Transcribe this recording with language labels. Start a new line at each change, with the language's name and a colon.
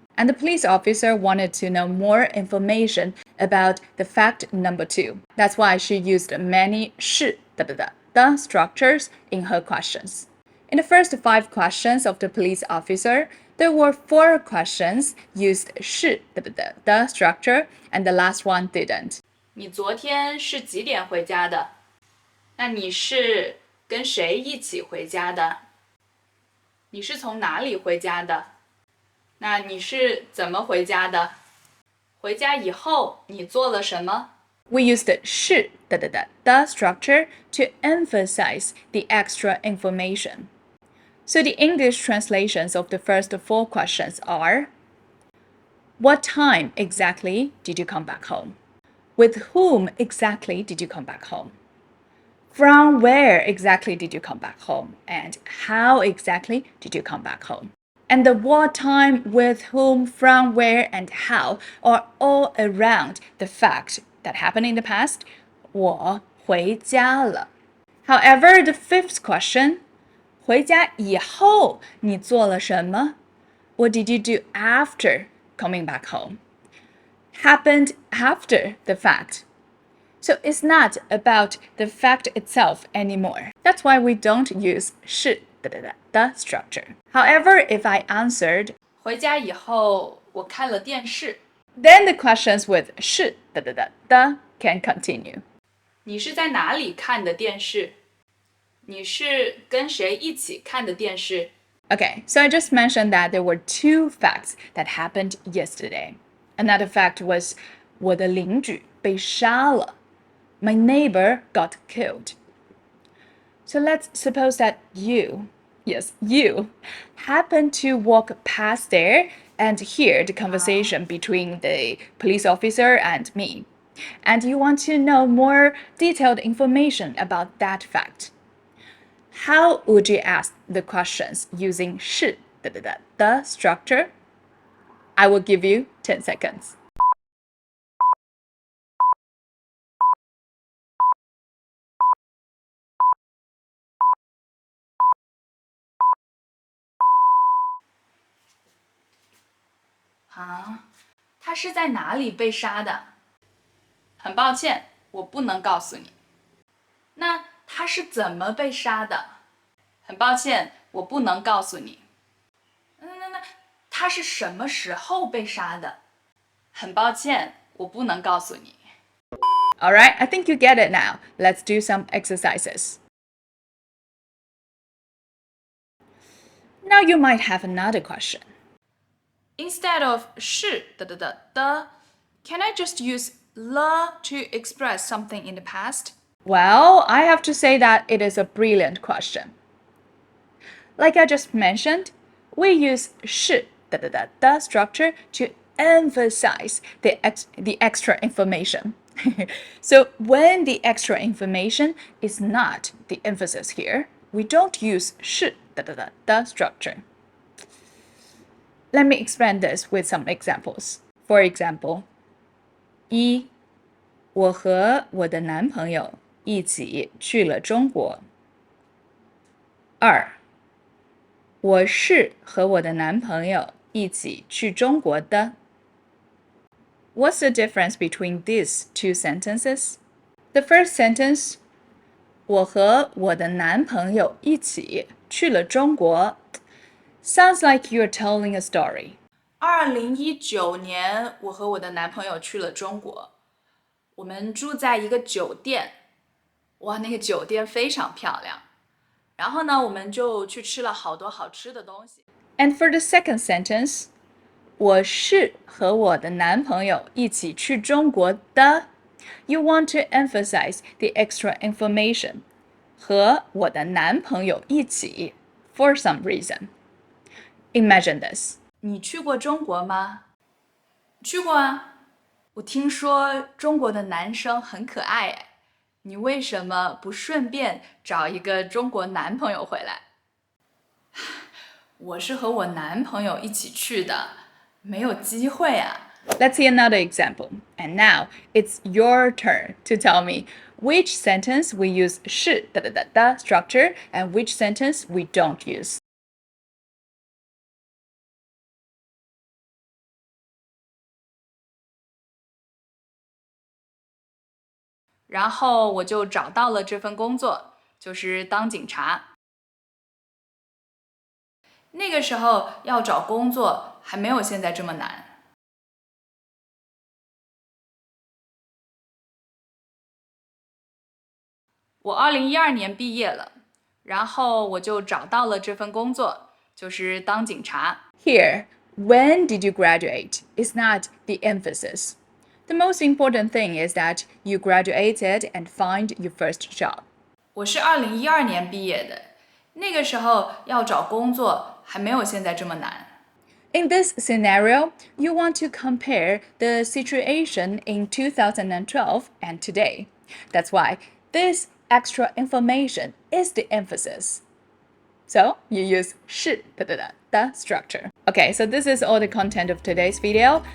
English: And the police officer wanted to know more information about the fact number 2. That's why she used many 是 the structures in her questions. In the first 5 questions of the police officer, there were 4 questions used 是 the structure, and the last one didn't.
Chinese: 你昨天是几点回家的？那你是跟谁一起回家的？你是从哪里回家的？那你是怎么回家的？回家以后你做了什么？
English: We used 是 the structure to emphasize the extra information. So the English translations of the first 4 questions are: What time exactly did you come back home? With whom exactly did you come back home? From where exactly did you come back home? And how exactly did you come back home? And the what time, with whom, from where, and how are all around the fact that happened in the past.
Chinese: 我回家了.
English: However, the 5th question,
Chinese: 回家以后你做了什么?
English: What did you do after coming back home? Happened after the fact. So it's not about the fact itself anymore. That's why we don't use 是 the structure. However, if I answered
Chinese: 回家以后我看了电视,
English: then the questions with 是 the can continue.
Chinese: 你是在哪里看的电视？你是跟谁一起看的电视？
English: Okay, so I just mentioned that there were 2 facts that happened yesterday. Another fact was
Chinese: 我的邻居被杀了.
English: My neighbor got killed. So let's suppose that you, yes, you, happen to walk past there and hear the conversation between the police officer and me. And you want to know more detailed information about that fact. How would you ask the questions using 是 the structure? I will give you 10 seconds.
Chinese: 啊，他是在哪里被杀的？很抱歉，我不能告诉你。那他是怎么被杀的？很抱歉，我不能告诉你。那他是什么时候被杀的？很抱歉，我不能告诉你。
English: All right, I think you get it now. Let's do some exercises. Now you might have another question. Instead of 是 the, can I just use 了 to express something in the past? Well, I have to say that it is a brilliant question. Like I just mentioned, we use 是 the structure to emphasize the extra information. So when the extra information is not the emphasis here, we don't use 是 the structure. Let me explain this with some examples. For example, 1.
Chinese: 我和我的男朋友一起去了中国。 2. 我是和我的男朋友一起去中国的。
English: What's the difference between these 2 sentences? The first sentence,
Chinese: 我和我的男朋友一起去了中国
English: sounds like you're telling a story.
Chinese: 2019年，我和我的男朋友去了中国。我们住在一个酒店，哇，那个酒店非常漂亮。然后呢，我们就去吃了好多好吃的东西。
English: And for the second sentence, 我是和我的男朋友一起去中国的。 You want to emphasize the extra information.
Chinese: 和我的男朋友一起
English: for some reason. Imagine this.
Chinese: 你去过中国吗？去过啊。我听说中国的男生很可爱哎，你为什么不顺便找一个中国男朋友回来？我是和我男朋友一起去的，没有机会啊。
English: Let's see another example. And now it's your turn to tell me which sentence we use 是 the structure and which sentence we don't use.
Chinese: 然后我就找到了这份工作，就是当警察。那个时候要找工作还没有现在这么难。我2012年毕业了，然后我就找到了这份工作，就是当警察。
English: Here, when did you graduate is not the emphasis. The most important thing is that you graduated and find your first job.
Chinese: 我是2012年毕业的，那个时候要找工作还没有现在这么难。
English: In this scenario, you want to compare the situation in 2012 and today. That's why this extra information is the emphasis. So you use 是 the structure. Okay, so this is all the content of today's video.